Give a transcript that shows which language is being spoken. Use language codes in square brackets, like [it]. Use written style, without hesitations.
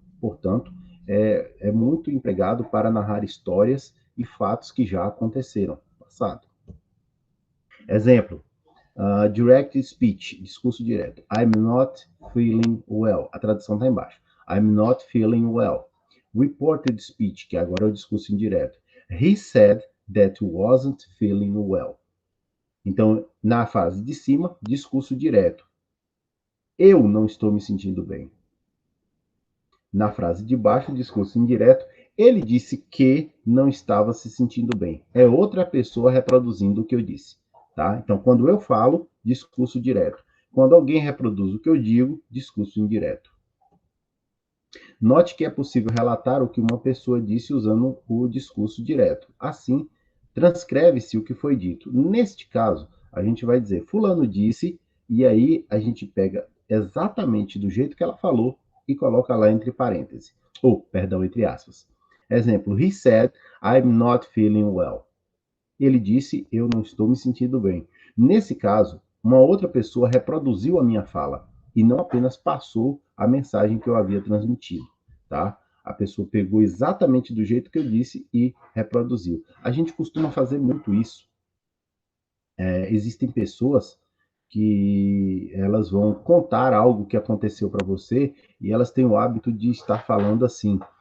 [pt] Portanto, é muito empregado para narrar histórias e fatos que já aconteceram no passado. Exemplo, direct speech, discurso direto. [en] I'm not feeling well. [pt] A tradução está embaixo. [en] I'm not feeling well. [pt] Reported speech, que agora é o discurso indireto. [en] He said that wasn't feeling well. [pt] Então, na fase de cima, discurso direto. Eu não estou me sentindo bem. Na frase de baixo, discurso indireto. Ele disse que não estava se sentindo bem. É outra pessoa reproduzindo o que eu disse. Tá? Então, quando eu falo, discurso direto. Quando alguém reproduz o que eu digo, discurso indireto. Note que é possível relatar o que uma pessoa disse usando o discurso direto. Assim, transcreve-se o que foi dito. Neste caso, a gente vai dizer fulano disse, e aí a gente pega exatamente do jeito que ela falou e coloca lá entre parênteses. Ou, perdão, entre aspas. Exemplo, [en] he said, I'm not feeling well. [pt] Ele disse, eu não estou me sentindo bem. Nesse caso, uma outra pessoa reproduziu a minha fala e não apenas passou a mensagem que eu havia transmitido, tá? A pessoa pegou exatamente do jeito que eu disse e reproduziu. A gente costuma fazer muito isso. Existem pessoas que elas vão contar algo que aconteceu para você e elas têm o hábito de estar falando assim.